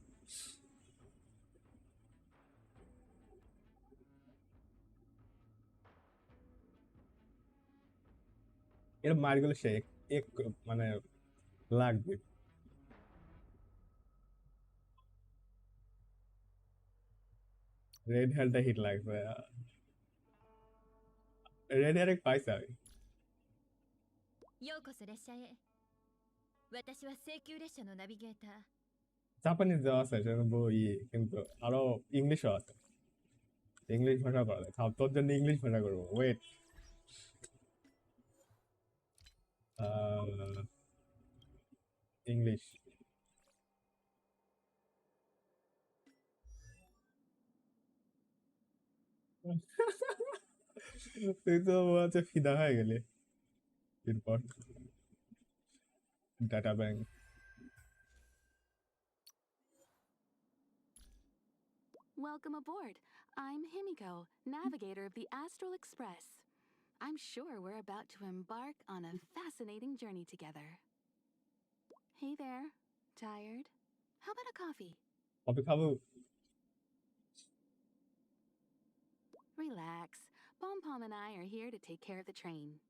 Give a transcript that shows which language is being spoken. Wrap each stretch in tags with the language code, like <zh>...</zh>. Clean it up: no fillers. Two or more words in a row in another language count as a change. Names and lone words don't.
<bn>এর মায়ের সে এক মানে লাগবে</bn> <en>red hairটা</en> <bn>হিট লাগবে</bn> <en>red hair</en> <bn>পাইছে আমি</bn> <ja>ようこそ列車へ。私は京急列車のナビゲーター。</ja> <bn>জাপানিজ দেওয়া আছে সেটা বই কিন্তু আরো ইংলিশও আছে ইংলিশ ভাষা করা যায় তোর জন্য ইংলিশ ভাষা করবো ওয়েট ইংলিশ তুই তো মনে হচ্ছে ফিদা হয়ে গেলি এরপর</bn> <en>data bank Welcome aboard. I'm Himiko, navigator of the Astral Express. I'm sure we're about to embark on a fascinating journey together. Hey there. Tired? How about a coffee?</en> <bn>কবে খাবো</bn> <en>Relax. Pom Pom and I are here to take care of the train.</en>